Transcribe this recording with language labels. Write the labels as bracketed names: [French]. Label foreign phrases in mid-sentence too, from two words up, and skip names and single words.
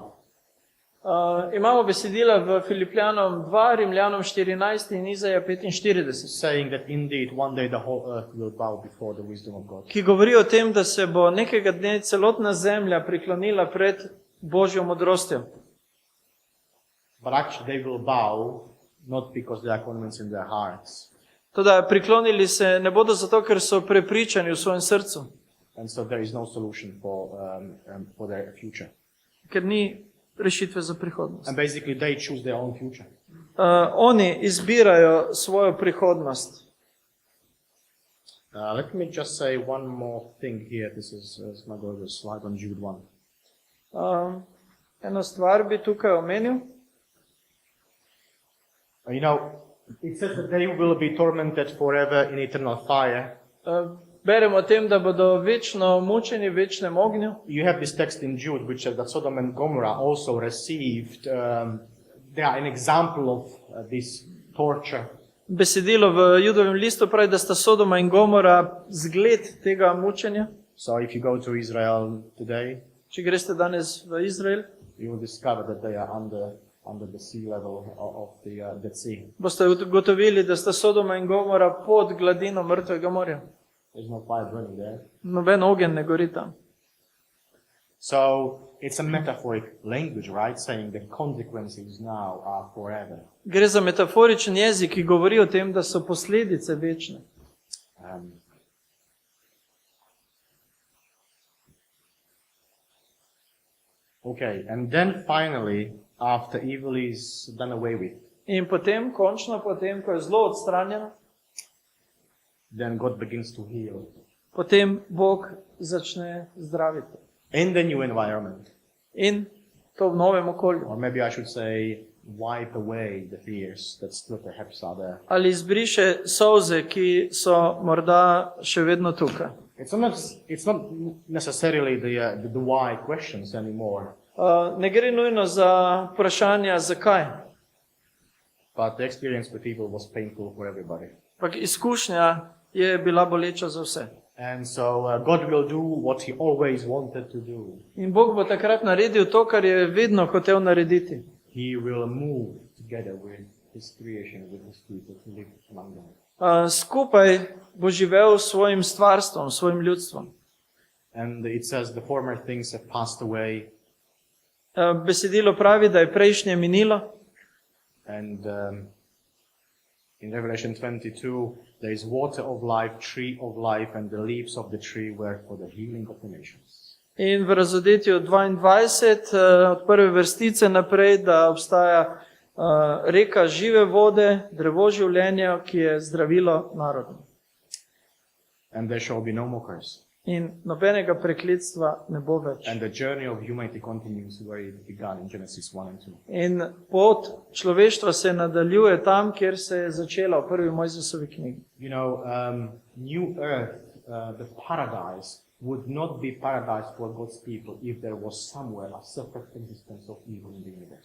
[Slovenian] Imamo besedila v Filipljanom 2, Rimljanom 14 in Izaja 45, [English] Saying that indeed one day the whole earth will bow before the wisdom of God. [Slovenian] ki govori o tem, da se bo nekega dne celotna zemlja priklonila pred Božjo modrostjo. [English] But actually they will bow not because they are convinced in their hearts. [Slovenian] Toda priklonili se ne bodo zato, ker so prepričani v svojem srcu, [English] And so there is no solution for their future. [Slovenian] ker ni rešitve za prihodnost. [English] And basically they choose their own future. [Slovenian] Oni izbirajo svojo prihodnost. [English] Let me just say one more thing here. This is my brother's slide on Jude 1. [Slovenian] Eno stvar bi tukaj omenil. [English] You know, it says that they will be tormented forever in eternal fire. [Slovenian] Beremo o tem, da bodo večno mučeni v večnem ognju. [English] You have this text in Jude which says that Sodom and Gomorrah also received, they are an example of this torture. [Slovenian] Besedilo v Judovem listu pravi, da sta Sodoma in Gomora zgled tega mučenja. [English] So if you go to Israel today, [Slovenian] Če greste danes v Izrael, [English] you will discover that they are under the sea level of the Dead Sea. [Slovenian] boste ugotovili, da sta Sodoma in Gomora pod gladino mrtvega morja. [English] There's no fire burning there. [Slovenian] Noben ogenj ne gori tam. [English] So it's a metaphoric language, right? Saying the consequences now are forever. [Slovenian] Gre za metaforičen jezik, ki govori o tem, da so posledice večne. [English] Okay, and then finally, after evil is done away with, [Slovenian] In potem, končno potem, ko je zlo odstranjeno, [English] then God begins to heal [Slovenian] potem Bog začne zdraviti. [English] in the new environment. [Slovenian] In to v novem okolju. [English] Or maybe I should say, wipe away the tears that still perhaps are there. [Slovenian] Ali izbriše solze, ki so morda še vedno tukaj. [English] It's not necessarily the why questions anymore, [Slovenian] Ne gre nujno za vprašanja, zakaj. [English] but the experience with evil was painful for everybody. [Slovenian] Ampak izkušnja je bila boleča za vse. [English] And so God will do what He always wanted to do. [Slovenian] In Bog bo takrat naredil to, kar je vedno hotel narediti. [English] He will move together with His creation, with His people to live among them. [Slovenian] Skupaj bo živel s svojim stvarstvom, s svojim ljudstvom. [English] And it says the former things have passed away, [Slovenian] Besedilo pravi, da je prejšnje minilo. [English] and in Revelation 22, there is water of life, tree of life, and the leaves of the tree were for the healing of the nations. [Slovenian] In v Razodetju 22, od prve vrstice naprej, da obstaja reka žive vode, drevo življenja, ki je zdravilo narodu. [English] And there shall be no more curse. [Slovenian] In nobenega prekletstva ne bo več. [English] And the journey of humanity continues where it began in Genesis 1 and 2. [Slovenian] In pot človeštva se nadaljuje tam, kjer se je začela v prvi Mojzesovi knjigi. [English] You know, new earth, the paradise, would not be paradise for God's people if there was somewhere a separate existence of evil in the universe.